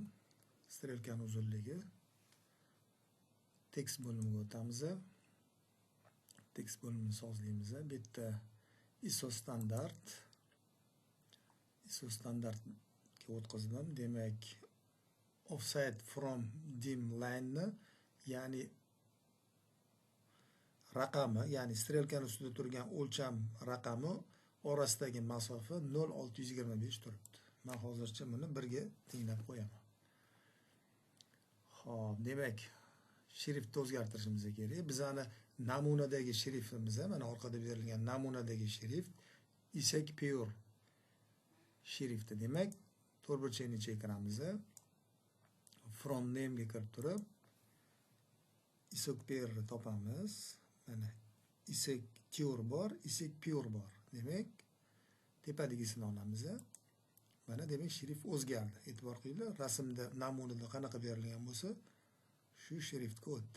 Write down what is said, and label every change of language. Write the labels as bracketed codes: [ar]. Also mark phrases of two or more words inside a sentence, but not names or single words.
[uz] Strelkaning uzunligi. Text bo'limiga o'tamiz. Text bo'limini sozlaymiz. Bu yerda ISO standartga o'tkazdim. [en] Demak, offset from dim line, [uz] ya'ni raqami, ya'ni strelkaning ustida turgan o'lcham raqami orasidagi masofa 0.625 turibdi. Men hozircha buni 1 ga tenglab qo'yaman. Xo'p, demak, shriftni o'zgartirishimiz kerak. Bizani namunadagi shriftimiz, mana orqada berilgan namunadagi shrift Isaac Pure shrifti. Demak, to'rtburchakni chekiramiz. [en] From name [uz] ga kirib turib, Isaac Pure topamiz. Mana Isaac Pure bor, Isaac Pure bor. Demak, tepadagisini olamiz. Mana demak shrift o'zgardi. E'tibor qilinglar, rasmda namunada qanaqa berilgan bo'lsa, shu shriftga o'tdi.